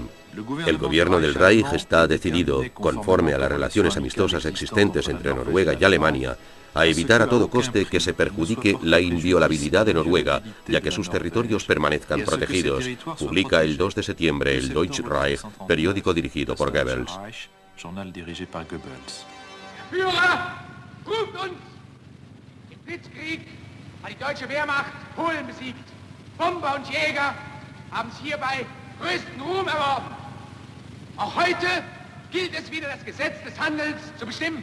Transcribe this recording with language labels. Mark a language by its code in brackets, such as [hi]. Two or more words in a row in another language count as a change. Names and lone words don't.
[es] El gobierno del Reich está decidido, conforme a las relaciones amistosas existentes entre Noruega y Alemania, a evitar a todo coste que se perjudique la inviolabilidad de Noruega, ya que sus territorios permanezcan protegidos, publica el 2 de septiembre el Deutsche Reich, periódico dirigido por Goebbels. [de] Führer, ruft uns! Im Blitzkrieg hat die deutsche Wehrmacht Polen besiegt. Bomber und Jäger haben es hierbei größten Ruhm erworben. Auch heute gilt es wieder, das Gesetz des Handels zu bestimmen.